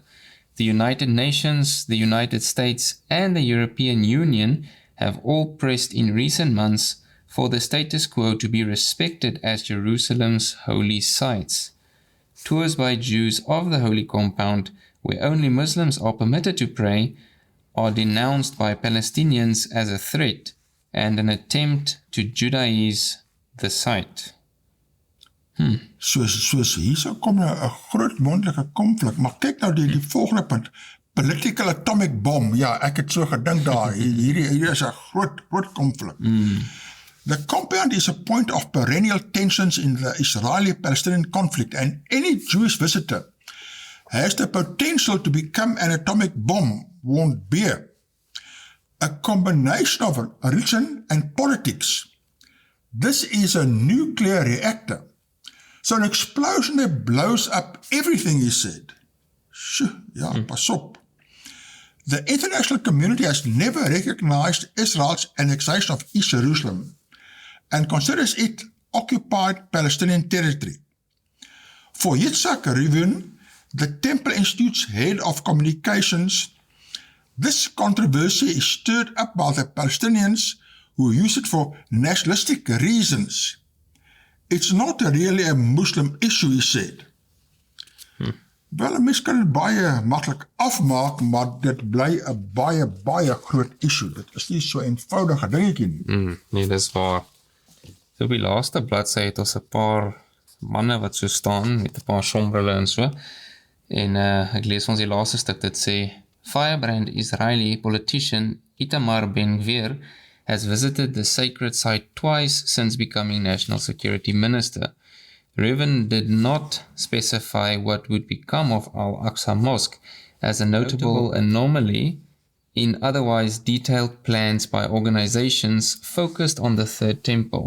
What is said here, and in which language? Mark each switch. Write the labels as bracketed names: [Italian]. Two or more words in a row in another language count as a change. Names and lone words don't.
[English] The United Nations, the United States, and the European Union have all pressed in recent months for the status quo to be respected as Jerusalem's holy sites. tours by Jews of the holy compound, where only Muslims are permitted to pray, are denounced by Palestinians as a threat and an attempt to Judaize the site. [Afrikaans] Soos hier kom nou 'n groot moontlike konflik, maar kyk nou die volgende punt, [English] political atomic bomb, [Afrikaans] ja, ek het so gedink daar, hier is 'n groot konflik. [English] The compound is a point of perennial tensions in the Israeli-Palestinian conflict, and any Jewish visitor has the potential to become an atomic bomb, warned Beer. A combination of religion and politics. This is a nuclear reactor. So an explosion that blows up everything, he said. [Afrikaans] Ja, pas op. [English] The international community has never recognized Israel's annexation of East Jerusalem and considers it occupied Palestinian territory. For 𝗕𝗙𝐿𝐼𝐵, the Temple Institute's head of communications, this controversy is stirred up by the Palestinians who use it for nationalistic reasons. It's not really a Muslim issue, he said. [Afrikaans] Wel, 'n mens kan dit baie maklik afmaak, maar dit bly 'n baie groot issue. Dit is nie so eenvoudige dingetjie nie. Nee, dis waar. So op die laaste bladsy het ons 'n paar manne wat so staan met 'n paar sonbrille en so. En ek lees ons die laaste stuk, dit sê, [English] Firebrand Israeli politician Itamar Ben-Gvir has visited the sacred site twice since becoming National Security Minister. Reuven did not specify what would become of Al-Aqsa Mosque as a notable anomaly in otherwise detailed plans by organizations focused on the Third Temple.